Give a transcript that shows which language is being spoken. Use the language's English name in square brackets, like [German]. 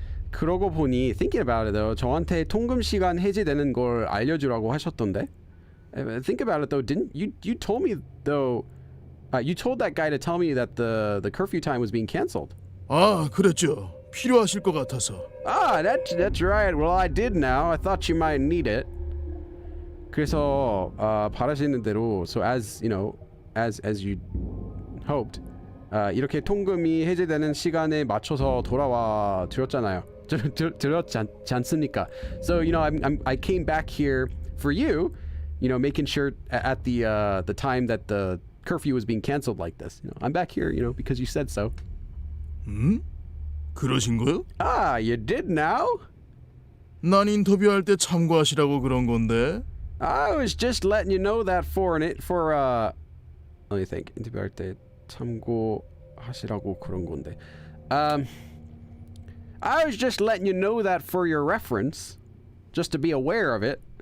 [Korean] 그러고 보니 [English] thinking about it though, [Korean] 저한테 통금 시간 해제되는 걸 알려주라고 하셨던데. [English] Think about it though, didn't you told me though? You told that guy to tell me that the curfew time was being canceled. [Korean] 아, 그랬죠. 필요하실 것 같아서. [English] Ah, that's right. Well, I did now. I thought you might need it. [Korean] 그래서 바라시는 대로, [English] so as you know, as you hoped, [Korean] 이렇게 통금이 해제되는 시간에 맞춰서 돌아와 드렸잖아요. 드렸지 않습니까? [English] So you know, I came back here for you, you know, making sure at the time that the curfew was being canceled like this. You know, I'm back here, you know, because you said so. [Korean] 그러신 거요? [English] Ah, you did now? [Korean] 난 인터뷰할 때 참고하시라고 그런 건데. [English] I was just letting you know that for let me think. [Korean] 인터뷰할 때 참고하시라고 그런 건데. [English] I was just letting you know that for your reference, just to be aware of it.